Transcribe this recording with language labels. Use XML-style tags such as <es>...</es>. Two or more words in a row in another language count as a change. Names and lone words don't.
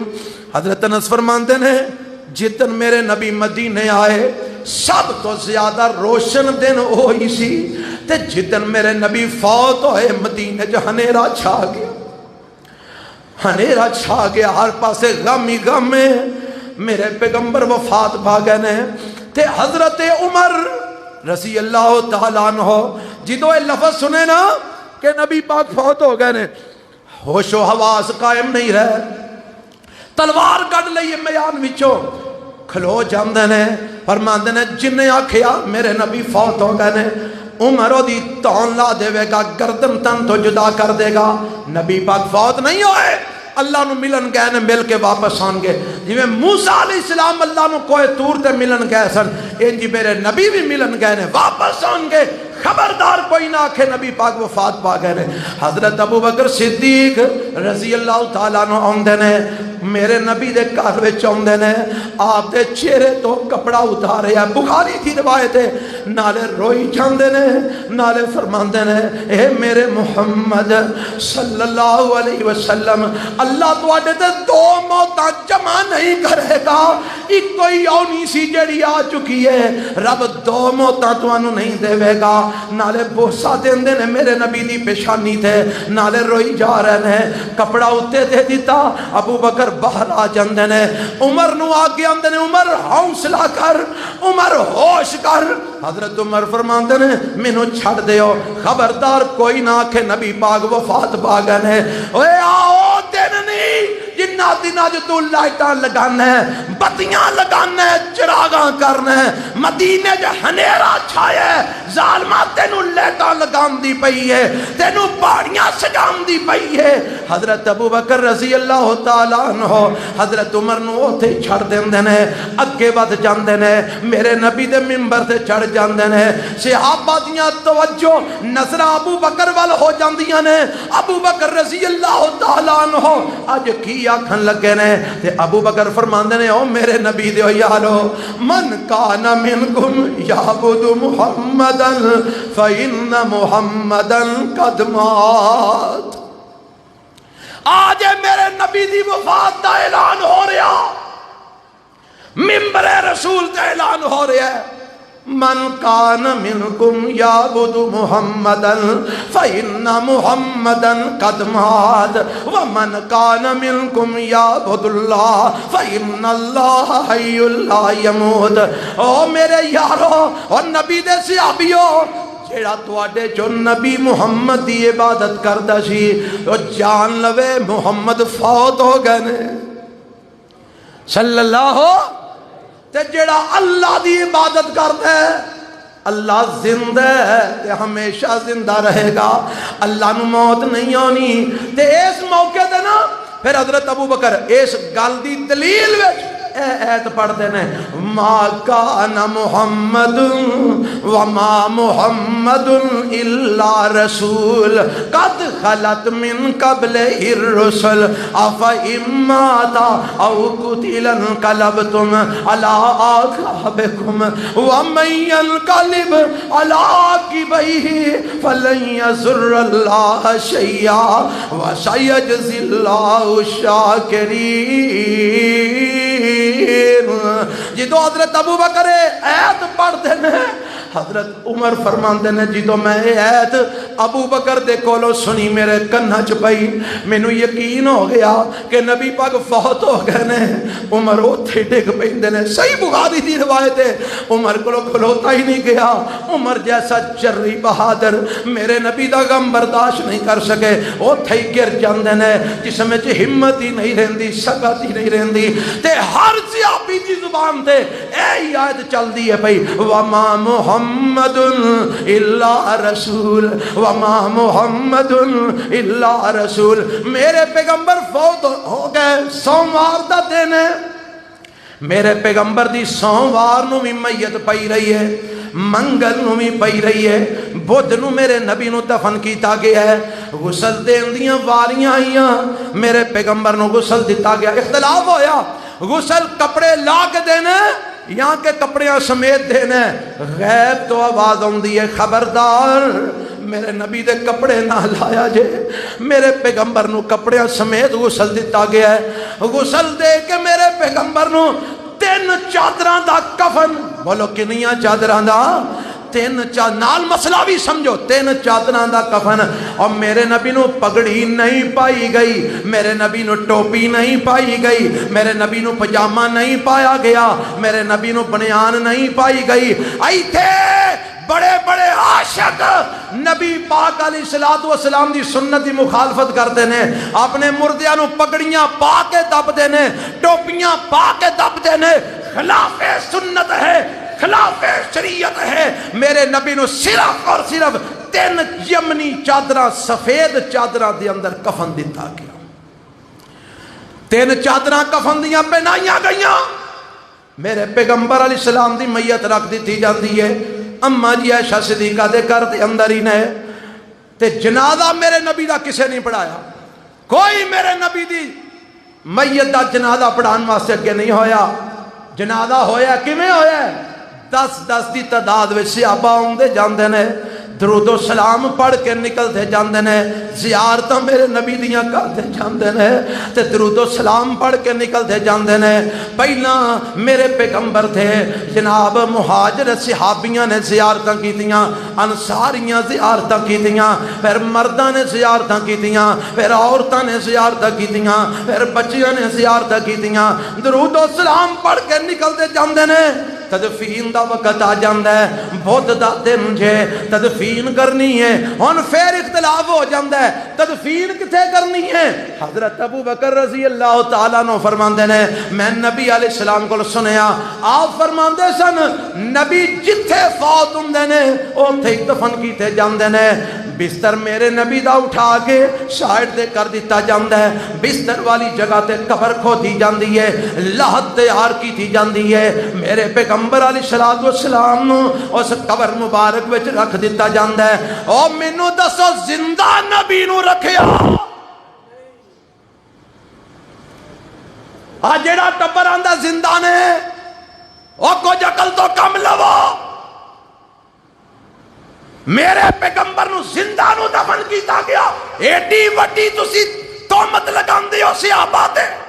<pa>حضرت انس فرماندے نے جتن میرے نبی مدینے آئے سب تو زیادہ روشن دن ہوئی سی تے جتن میرے نبی فوت ہوئے مدینے جو ہنیرا چھا گیا، ہنیرا چھا گیا، ہر پاسے غم ہی غم ہے۔ میرے پیغمبر وفات پا گئے نے تے حضرت عمر</pa> <ar>رضی اللہ تعالیٰ عنہ</ar> <pa>جدو یہ لفظ سنے نا کہ نبی پاک فوت ہو گئے نے، ہوش و حواس قائم نہیں رہے، تلوار کٹ لئیے میان وچوں کھلو جاندے نے، فرماندے نے جن نے آکھیا میرے نبی فوت ہو گئے نے، عمر دی تون لا دے گا، گردن تن تو جدا کر دے گا. نبی پاک فوت نہیں ہوئے، اللہ نو ملن گئے نے، مل کے واپس آن گے. جویں موسیٰ</pa> <ar>علیہ السلام</ar> <pa>اللہ نو کوہ طور تے ملن گئے سن، انجی میرے نبی بھی ملن گئے نے، واپس آن گے. خبردار کوئی نہ آکھے نبی پاک وفات پا گئے نے. حضرت ابو بکر صدیق</pa> <ar>رضی اللہ تعالیٰ عنہ</ar> <pa>آندے نے، میرے نبی دے گھر وچ آندے نے، آپ دے چہرے تو کپڑا اتارے ہے، بخاری کی روایت ہے، نالے روئی جاندے نے، نالے فرماندے نے اے میرے محمد</pa> <ar>صلی اللہ علیہ وسلم،</ar> <pa>اللہ تو آڈے تے دو موتاں جمع نہیں کرے گا، ایک کوئی آنی سی جڑی آ چکی ہے، رب دو موتاں تو آنو نہیں دے گا. نالے بوسا دین دے نے میرے نبی دی پیشانی تھے، نالے روئی جا رہے ہیں، کپڑا اتے دے دیتا. ابو بکر باہر آ جاندے نے، عمر نو آگے آندے نے، عمر حوصلہ کر، عمر ہوش کر. حضرت عمر فرماندے نے مینوں چھڑ دیو، خبردار کوئی نہ کہ نبی پاک وفات پا گئے نے. اوے آؤ دن نہیں جنہ دنہ جو تو لائٹاں لگانا ہے، بتیاں لگانا ہے، چراغاں کرنا ہے، مدینے جو ہنیرا چھایا ہے، ظالمہ تینوں لائٹاں لگام دی پئی ہے، تینوں پاڑیاں سجام دی پئی ہے. حضرت ابو بکر</pa> <ar>رضی اللہ تعالیٰ عنہ</ar> <pa>حضرت عمر نو اوتھے چھڑ دیندے نے، اگے ود جاندے نے، میرے نبی دے منبر تے چڑھ جاندے نے. صحابہ دیاں توجہ نظراں ابو بکر وال ہو جاندیاں نے. ابو بکر</pa> <ar>رضی اللہ تعالیٰ عنہ</ar> <pa>اج کی آکھن لگے نے، تے ابو بکر فرماندے نے او میرے نبی دے یارو،</pa> <ar>من کان منکم یعبد محمدا فإن محمدا قد مات.</ar> <pa>آج میرے نبی دی وفات دا اعلان ہو رہا، منبر رسول دا اعلان ہو رہا ہے.</pa> <ar>من کان منکم یعبد محمدا فإن محمدا قد مات ومن کان منکم یعبد اللہ فإن اللہ حی لا یموت.</ar> <pa>او میرے یارو اور نبی دے صحابیوں، جیڑا تواڈے جو نبی محمد دی عبادت کردا سی او جان لوے محمد فوت ہو گئے نے</pa> <ar>صلی اللہ.</ar> <pa>تے جیڑا اللہ دی عبادت کردا ہے، اللہ زندہ ہے تے ہمیشہ زندہ رہے گا، اللہ نو موت نہیں آنی. تے اس موقع تے نا پھر حضرت ابو بکر اس گل دی دلیل وچ اے ایت پڑھ دینے،</pa> <ar>ما کان محمد وما محمد الا رسول قد خلت من قبل الرسل افا اماتا او قتل انقلبتم على اعقابكم ومن ينقلب على عقبيه فلن يضر الله شيئا وسيجزي الله الشاكرين.</ar> <pa>جدو حضرت ابو بکر ایت پڑھ دینے، حضرت عمر فرماندے نے جدو میں ایت ابو بکر دے کولو سنی میرے کنہ چ پئی، مینوں یقین ہو گیا کہ نبی پاک فوت ہو گئے نے. عمر اوتھے ڈگ پیندے نے. صحیح بخاری دی روایت ہے، عمر کولو کھلوتا ہی نہیں گیا. عمر جیسا جری بہادر میرے نبی دا غم برداشت نہیں کر سکے، اوتھے ہی گر جاندے نے، جسم وچ ہمت ہی نہیں رہندی، سکت ہی نہیں رہندی. تے ہر صحابی دی زبان تے اے آیت چل دی ہے پئی،</pa> <ar>وما محمد الا رسول وما محمد الا رسول.</ar> <pa>میرے پیغمبر فوت ہو گئے، سوموار دا دن ہے، میرے پیغمبر دی سوموار نو بھی میت پئی رہی ہے، منگل نو بھی پئی رہی ہے، بدھ نو میرے نبی نو دفن کیتا گیا ہے. غسل دین دیاں واریاں آئیاں، میرے پیغمبر نو غسل دیتا گیا. اختلاف ہویا غسل کپڑے لا کے دینے یہاں کے کپڑیاں سمیت دینے. غیب تو آواز ہوندی ہے، خبردار میرے نبی دے کپڑے نہ لایا جے. میرے پیغمبر نو کپڑیاں سمیت غسل دیتا گیا ہے. غسل دے کے میرے پیغمبر نو 3 چادراں دا کفن، بولو کنیاں چادراں دا؟ 3 نال مسئلہ بھی سمجھو، 3 چادراں دا کفن. اور میرے نبی نو پگڑی نہیں پائی گئی، میرے نبی نو ٹوپی نہیں پائی گئی، میرے نبی نو پجامہ نہیں پایا گیا، میرے نبی نو بنیان نہیں پائی گئی. ایتھے بڑے بڑے عاشق نبی پاک</pa> <ar>علیہ السلام</ar> <pa>دی سنت دی مخالفت کرتے ہیں، اپنے مردیاں نو پگڑیاں پا کے دب دینے، ٹوپیاں پا کے دب دینے. خلاف سنت ہے، خلاف شریعت ہے، میرے نبی نو صرف اور صرف 3 یمنی چادراں سفید چادراں دے اندر کفن دتا گیا، 3 چادراں کفن دیاں پہنائیاں گئیاں، میرے پیغمبر</pa> <ar>علیہ السلام</ar> <pa>دی میت رکھ دیتی جاتی ہے، اما جی عائشہ صدیقہ دے گھر دے اندر ہی نے، تے جنازہ میرے نبی دا کسے نہیں پڑھایا، کوئی میرے نبی دی میت دا جنازہ پڑھان واسطے اگے نہیں ہویا۔ جنازہ ہویا کیویں ہویا ہے؟ 10 دی تعداد وچ صحابہ آندے جاندے نے، درود و سلام پڑھ کے نکلتے جاندے نے، زیارتاں میرے نبی دیاں کرتے جاندے نے تے درود و سلام پڑھ کے نکلتے جاندے نے۔ پہلا میرے پیغمبر تھے جناب مہاجر صحابیاں نے زیارتاں کیتیاں، انصاریاں زیارتاں کیتیاں، پھر مرداں نے زیارتاں کیتیاں، پھر عورتاں نے زیارتاں کیتیاں، پھر بچیاں نے زیارتاں کیتیاں، درود و سلام پڑھ کے نکلتے جاندے نے۔ تدفین دا وقت آ جاندہ ہے، بدھ دا دن جے، تدفین کرنی ہے، ہن پھر اختلاف ہو جاندہ ہے تدفین کتے کرنی ہے۔ حضرت ابو بکر</pa> <ar>رضی اللہ تعالیٰ عنہ</ar> <pa>فرماندے نے، میں نبی</pa> <ar>علیہ السلام</ar> <pa>کو سنیا، آپ فرماندے سن نبی جتھے فوت ہوندے نے اوتھے دفن کیتے جاندے نے۔ بستر میرے نبی دا اٹھا کے سائڈ دے کر دیتا جاندہ ہے، بستر والی جگہ تے قبر کھودی جاندی ہے، لحد تیار کی جاندی ہے، میرے پیغمبر</pa> <ar>علیہ السلام</ar> <pa>اس قبر مبارک وچ رکھ دیتا جاندہ ہے۔ او مینوں دسو زندہ نبی نو رکھیا جیڑا ٹبر آندا زندہ نے، او کچھ عقل تو کم لو، میرے پیغمبر نو زندہ نو دفن کیتا گیا، ایڈی وڈی تسی تہمت لگاندے ہو صحابہ تے۔</pa>